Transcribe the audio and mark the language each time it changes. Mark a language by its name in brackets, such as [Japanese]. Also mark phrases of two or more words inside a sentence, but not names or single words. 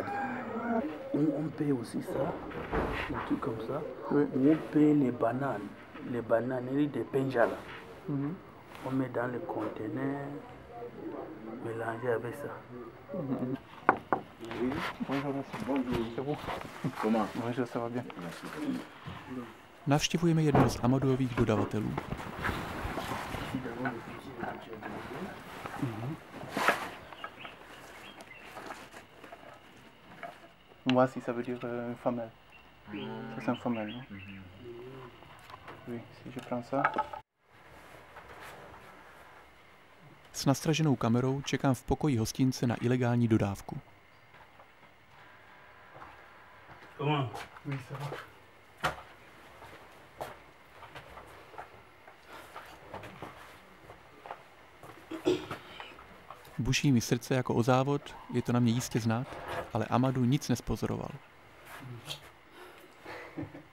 [French] On paye aussi ça, un truc comme ça. Oui. On paye les bananeries de Penjala. On met dans le conteneur, mélangé avec ça. Oui. Bonjour, merci. Bonjour. C'est vous? Comment? Bonjour, ça va bien. [Czech] Navštěvujeme jednoho z Amadouových dodavatelů. [French] Voici, ça veut dire femelle. Ça, c'est une femelle, non? Oui, si je prends ça. [Czech] S nastraženou kamerou čekám v pokoji hostince na ilegální dodávku. [French] Comment? Oui, ça va. [Czech] Buší mi srdce jako o závod, je to na mě jistě znát, ale Amadou nic nespozoroval.